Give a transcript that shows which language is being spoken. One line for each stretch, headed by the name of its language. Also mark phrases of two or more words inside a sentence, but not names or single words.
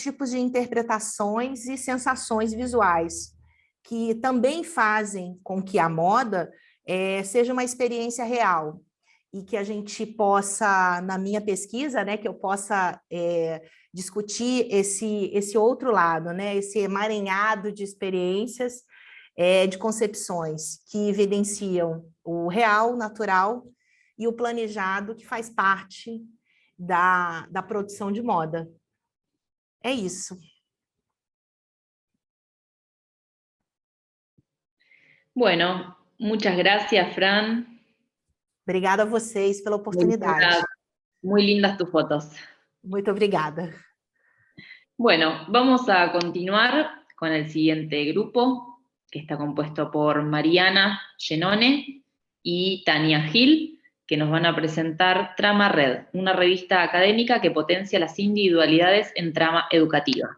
Portuguese: tipos de interpretações e sensações visuais, que também fazem com que a moda seja uma experiência real, e que a gente possa, na minha pesquisa, né, que eu possa discutir esse outro lado, né, esse emaranhado de experiências, de concepções que evidenciam o real, natural, e o planejado, que faz parte da produção de moda. É isso.
Spanish: Bueno, muchas gracias, Fran.
Portuguese: Obrigada a vocês pela oportunidade.
Spanish: Muy lindas tus fotos.
Portuguese: Muito obrigada.
Spanish: Bueno, vamos a continuar con el siguiente grupo, que está compuesto por Mariana Genone y Tania Gil. que nos van a presentar Trama Red, una revista académica que potencia las individualidades en trama educativa.